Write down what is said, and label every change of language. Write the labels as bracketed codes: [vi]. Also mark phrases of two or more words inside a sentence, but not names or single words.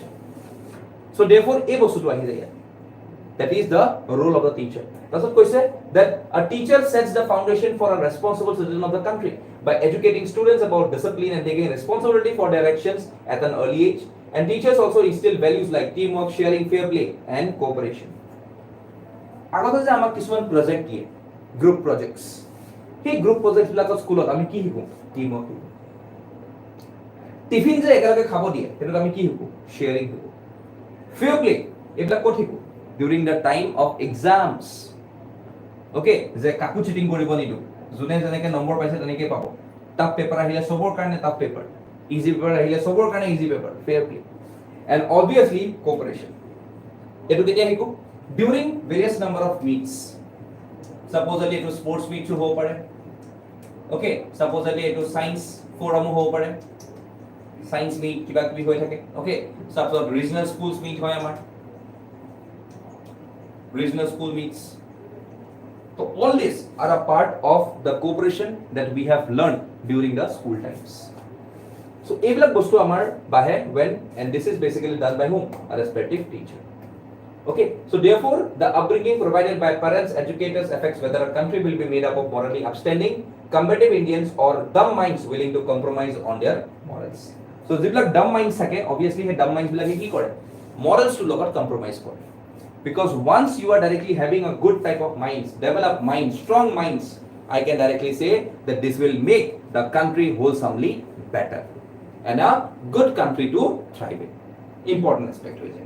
[en] So therefore, that is the role of the teacher. That's what I said, that a teacher sets the foundation for a responsible citizen of the country by educating students about discipline and taking responsibility for their actions at an early age. And teachers also instill values like teamwork, sharing, fair play, and cooperation. [as] আগতে যে আমাক কিছুমান প্ৰজেক্ট দিয়ে, গ্ৰুপ প্ৰজেক্টছ, সেই গ্ৰুপ প্ৰজেক্টবিলাকত স্কুলত আমি কি শিকোঁ? টিমৱৰ্ক শিকোঁ. টিফিন যে একেলগে খাব দিয়ে, সেইটোত আমি কি শিকোঁ? শ্বেয়াৰিং শিকোঁ. ফেয়াৰ প্লে এইবিলাক ক'ত শিকোঁ? [en] during the time of exams. [as] অ'কে, যে কাকো চিটিং কৰিব নিদিওঁ, যোনে যেনেকৈ নম্বৰ পাইছে তেনেকৈ পাব. [en] tough paper [as] আহিলে চবৰ কাৰণে [en] tough paper, easy paper [as] আহিলে চবৰ কাৰণে [en] easy paper, fair play and obviously cooperation. [as] এইটো কেতিয়া শিকোঁ? [en] During various number of meets. [as] supposedly এটো স্পোর্টস মিট হ'ব পাৰে ওকে supposedly এটো [en] science forum [as] হ'ব পাৰে [en] science meet [as] কিবা কিবি হৈ থাকে ওকে [en] suppose regional schools meet [as] হয় আমাৰ [en] regional school meets. So all these are a part of the cooperation that we have learned during the school times. So [as] এইবিলাক বস্তু আমাৰ বাহে [en] when and this is basically done by whom? A respective teacher. Okay, so therefore the upbringing provided by parents, educators affects whether a country will be made up of morally upstanding, combative Indians or dumb minds willing to compromise on their morals. [as] So যিবিলাক [en] dumb minds [as] থাকে obviously সেই [en] dumb minds [as] বিলাকে কি কৰে? Morals to লগত compromise কৰে. [en] Because once you are directly having a good type of minds, developed minds, strong minds, I can directly say that this will make the country wholesomely better and a good country to thrive in. Important aspect with it.